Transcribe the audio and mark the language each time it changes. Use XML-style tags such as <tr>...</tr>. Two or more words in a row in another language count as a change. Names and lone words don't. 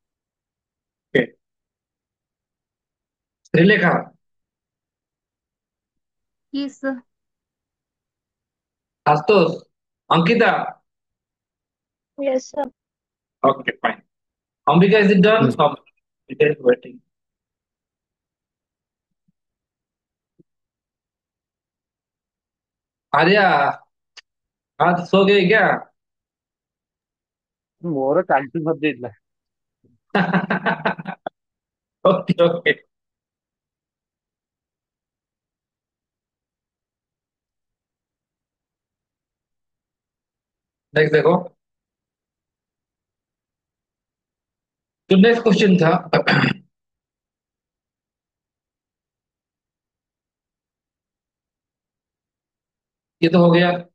<hi>ओके। श्रीलेखा।</hi> <en>Yes, sir.</en> <hi>आशुतोष। अंकिता।</hi> <en>Yes, sir. okay fine. अंबिका is it done? Yes. अंबिका is waiting।</en> <hi>आर्या आज सो गई क्या?</hi> <or>ମୋର ଚାଲିଛି ସରିଯାଇଥିଲା।</or> <en>okay okay.</en> <hi>नेक्स्ट देखो। जो नेक्स्ट क्वेश्चन था ये तो हो गया।</hi>